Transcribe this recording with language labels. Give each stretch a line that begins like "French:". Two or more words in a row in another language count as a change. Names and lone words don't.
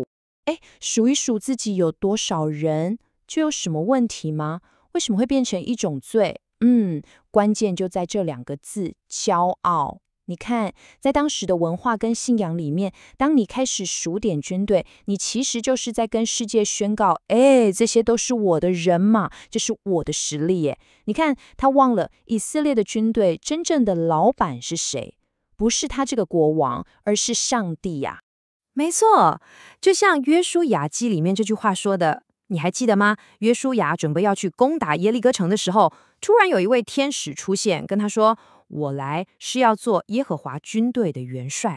Chinese: 數一數自己有多少人，就有什麼問題嗎？為什麼會變成一種罪？關鍵就在這兩個字：驕傲。你看，在當時的文化跟信仰裡面，當你開始數點軍隊，你其實就是在跟世界宣告：這些都是我的人馬，這是我的實力耶。你看，他忘了以色列的軍隊真正的老闆是誰？不是他這個國王，而是上帝呀。沒錯，就像約書亞記裡面這句話說的，你還記得嗎？約書亞準備要去攻打耶利哥城的時候，突然有一位天使出現，跟他說：我來是要做耶和華軍隊的元帥。